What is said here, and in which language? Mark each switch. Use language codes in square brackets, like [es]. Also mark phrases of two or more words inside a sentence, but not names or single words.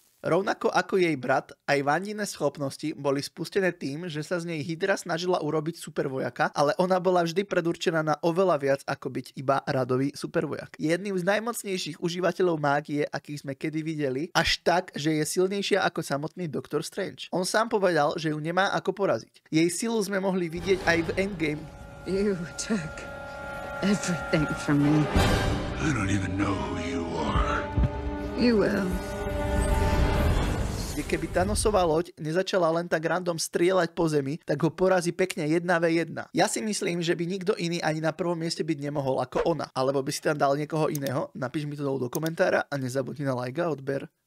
[sk] Rovnako ako jej brat, aj Wandine schopnosti boli spustené tým, že sa z nej Hydra snažila urobiť supervojaka, ale ona bola vždy predurčená na oveľa viac ako byť iba radový supervojak. Je jedným z najmocnejších užívateľov mágie, akých sme kedy videli, až tak, že je silnejšia ako samotný Doctor Strange. On sám povedal, že ju nemá ako poraziť. Jej silu sme mohli vidieť aj v Endgame. [en] You took everything from me. I don't even know who you are. You will. [sk] Keby Thanosová loď nezačala len tak random strieľať po zemi, tak ho porazí pekne 1v1. Ja si myslím, že by nikto iný ani na prvom mieste byť nemohol ako ona. Alebo by si tam dal niekoho iného? Napíš mi to dolu do komentára a nezabudni na like a odber.